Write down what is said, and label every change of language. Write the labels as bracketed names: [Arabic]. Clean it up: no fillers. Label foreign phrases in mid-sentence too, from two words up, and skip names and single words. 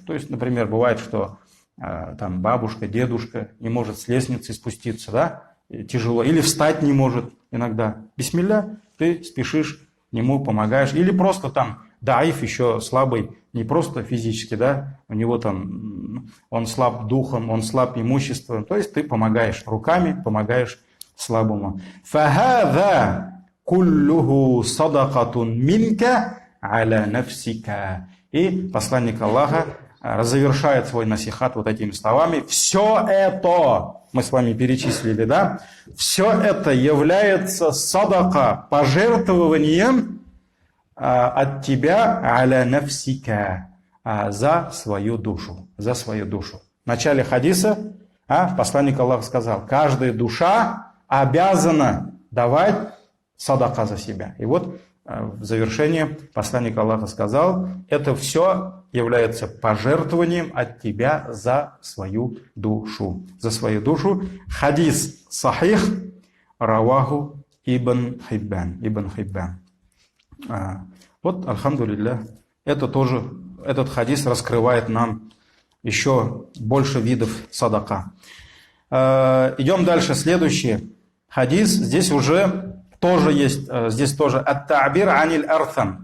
[Russian] То есть, например, бывает, что там бабушка, дедушка не может с лестницы спуститься, да, тяжело, или встать не может иногда. Бисмилля, ты спешишь к нему, помогаешь, или просто там даиф, еще слабый, не просто физически, да, у него там, он слаб духом, он слаб имуществом, то есть ты помогаешь руками, помогаешь слабому. [Arabic] فَهَذَا كُلُّهُ صَدَقَةٌ مِنْكَ عَلَى نَفْسِكَ. [Russian] И посланник Аллаха завершает свой насихат вот этими словами. Все это, мы с вами перечислили, да, все это является садака, пожертвованием от тебя [Arabic] على نفسك, [Russian] за свою душу. В начале хадиса посланник Аллаха сказал, каждая душа обязана давать садака за себя. И вот в завершении посланник Аллаха сказал, это все является пожертвованием от тебя за свою душу. [Arabic] حديث صحيح رواه Ибн Хиббан. [Russian] Вот, альхамдулилля, этот хадис раскрывает нам еще больше видов садака. Идем дальше. Следующий хадис. Здесь тоже есть [Arabic] التعبير عن الأرتم.